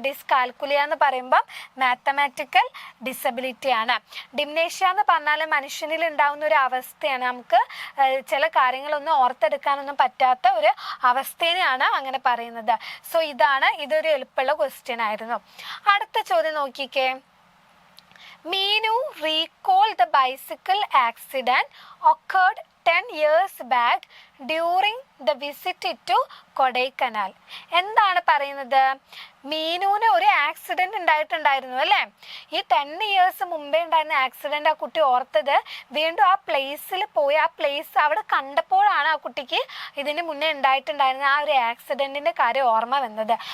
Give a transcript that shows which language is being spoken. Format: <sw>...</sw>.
<ml>Dyscalculia എന്ന് പറയുമ്പം mathematical disability ആണ്. ഡിംനേഷ്യ എന്ന് പറഞ്ഞാൽ മനുഷ്യനിൽ ഉണ്ടാകുന്ന ഒരു അവസ്ഥയാണ്. നമുക്ക് ചില കാര്യങ്ങളൊന്നും ഓർത്തെടുക്കാനൊന്നും പറ്റാത്ത ഒരു അവസ്ഥേനെയാണ് അങ്ങനെ പറയുന്നത്. സോ ഇതൊരു എളുപ്പമുള്ള ക്വസ്റ്റ്യൻ ആയിരുന്നു. അടുത്ത ചോദ്യം നോക്കിക്കേ.</ml> <en>Meenu recall the bicycle accident occurred 10 years back during the visit to Kodaikanal.</en> <ml>എന്താണ് പറയുന്നത്? മീനുവിന് ഒരു ആക്സിഡൻറ്റ് ഉണ്ടായിട്ടുണ്ടായിരുന്നു അല്ലേ? ഈ 10 years മുമ്പേ ഉണ്ടായിരുന്ന ആക്സിഡൻറ്റ് ആ കുട്ടി ഓർത്തത് വീണ്ടും ആ പ്ലേസിൽ പോയി ആ പ്ലേസ് അവിടെ കണ്ടപ്പോഴാണ് ആ കുട്ടിക്ക് ഇതിന് മുന്നേ ഉണ്ടായിട്ടുണ്ടായിരുന്ന ആ ഒരു ആക്സിഡൻറ്റിൻ്റെ കാര്യം ഓർമ്മ വന്നത്.</ml>